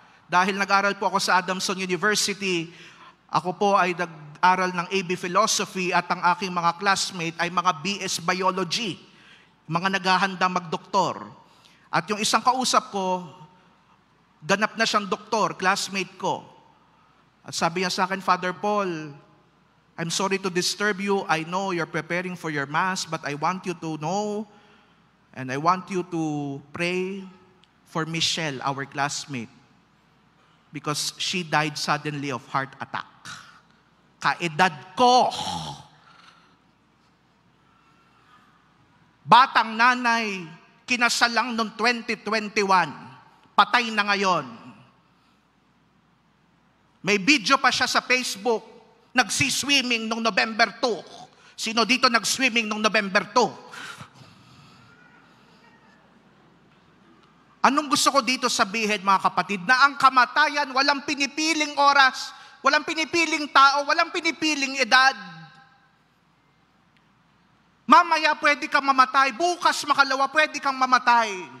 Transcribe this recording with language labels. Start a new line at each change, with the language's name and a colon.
Filipino: Dahil nag-aral po ako sa Adamson University, ako po ay nag-aral ng AB Philosophy at ang aking mga classmate ay mga BS Biology, mga naghahanda magdoktor. At yung isang kausap ko, ganap na siyang doktor, classmate ko.
English: At sabi niya sa akin, Father Paul, I'm sorry to disturb you. I know you're preparing for your Mass, but I want you to know and I want you to pray for Michelle, our classmate, because she died suddenly of heart attack.
Filipino: Kaedad ko. Batang nanay, kinasal lang noong 2021. Patay na ngayon. May video pa siya sa Facebook. Nagsiswimming noong November 2. Sino dito nagswimming noong November 2? Anong gusto ko dito sabihin, mga kapatid? Na ang kamatayan, walang pinipiling oras, walang pinipiling tao, walang pinipiling edad. Mamaya pwede kang mamatay, bukas makalawa pwede kang mamatay.